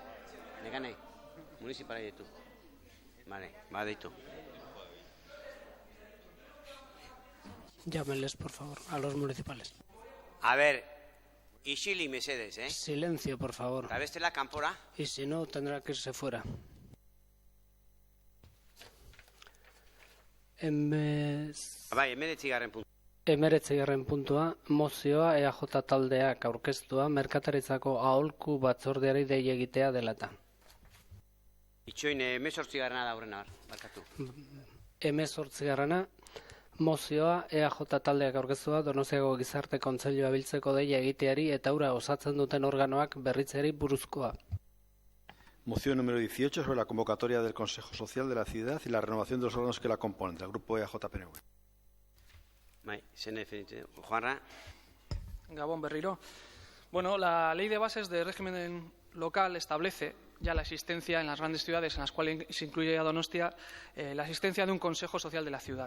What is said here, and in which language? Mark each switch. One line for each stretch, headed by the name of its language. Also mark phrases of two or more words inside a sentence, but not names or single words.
Basque: Nekane, municipala ditu. Vale, ditu.
Spanish: Llámenles, por favor, a los municipales. A ver,
Basque: isili mesedez,
Spanish: Silencio, por favor.
Basque: Eta bestela kanpora.
Spanish: Y si no, tendrá que irse fuera.
Basque: Bai, 19. puntu. 19. puntua, mozioa EAJ taldeak aurkeztua merkataritzako aholku batzordeari dei egitea dela eta. Itxoin 18. da aurrena, barkatu. 18. mozioa EAJ taldeak aurkeztua Donostiako Gizarte Kontseilua biltzeko deia egiteari eta hura osatzen duten organoak berritzeari buruzkoa.
Spanish: Moción número 18 sobre la convocatoria del Consejo Social de la Ciudad y la renovación de los órganos que la componen, del Grupo EAJ-PNV. Juanra.
Basque: Gabón Berriro.
Spanish: Bueno, la Ley de Bases de Régimen Local establece ya la existencia en las grandes ciudades, en las cuales se incluye a Donostia, la existencia de un Consejo Social de la ciudad.